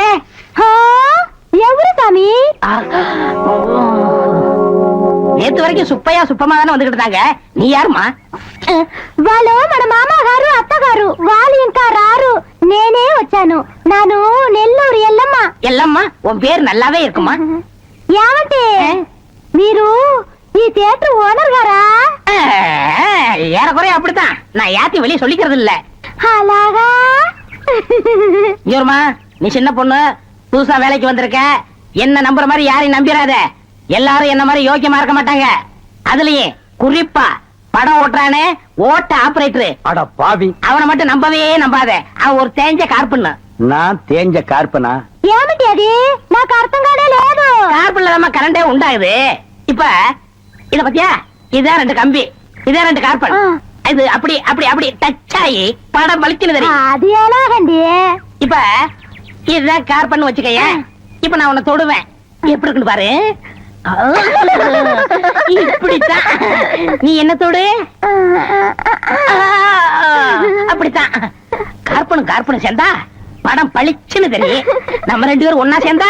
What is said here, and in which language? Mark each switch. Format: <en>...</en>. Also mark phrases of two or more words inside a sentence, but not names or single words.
<te>ఎవరు సామీ?</te> <ta>நேத்து வரைக்கும் சுப்பையா சுப்பமா தானே வந்துகிட்டு இருந்தாங்க. நீ யாருமா?</ta> <te>వాళ్ళు మన మామగారు అత్తగారు వాళ్ళు ఇంకా రారు నేనే వచ్చాను నాను నెల్లూరు ఎల్లమ్మ</te> <ta>ఎల్లమ్మా உன் பேர் நல்லாவே இருக்குமா</ta> <te>ఏమంటే మీరు ఈ థియేటర్ ఓనర్ గారా</te> <ta>ஏறக்குறைய அப்படித்தான் நான் யாத்தி வெளியே சொல்லிக்கிறது இல்ல</ta> <te>అలాగా</te> <ta>ஜோர்மா நீ சின்ன பொண்ணு புதுசா வேலைக்கு வந்திருக்க என்ன நம்புற மாதிரி யாரையும் நம்பிராத எல்லாரும் என்ன மாதிரி யோக்கியமா இருக்க மாட்டாங்க அதுலயே குறிப்பா படம் ஓட்டுறானே ஓட்ட ஆபரேட்டர் அட பாவி, அவனை மட்டும் நம்பவே நம்பாத அவன் ஒரு தேஞ்ச கார்பன்னு நான் தேஞ்ச கார்பனா?</ta> <te>ఏమిటి అది నాకు అర్థం కానే లేదు</te> <ta>கார்பன்ல நம்ம கரண்டே உண்டாகுது இப்ப இத பத்தியா இதான் 2 கம்பி இதே 2 கார்பன் இது அப்படி அப்படி அப்படி டச் ஆகி படம் பளிச்சுன்னு தெரியும்</ta> <te>అది ఎలాగండి</te> <ta>இப்ப இதுதான் கார்பன் வச்சுக்கய இப்ப நான் உன்னை தொடுவேன் எப்படி இருக்குன்னு பாரு இப்படித்தான் நீ என்ன தொடு அப்படித்தான் கார்பனும் சேர்ந்தா படம் பளிச்சுன்னு தெரியும் நம்ம 2 பேரும் ஒன்னா சேர்ந்தா</ta>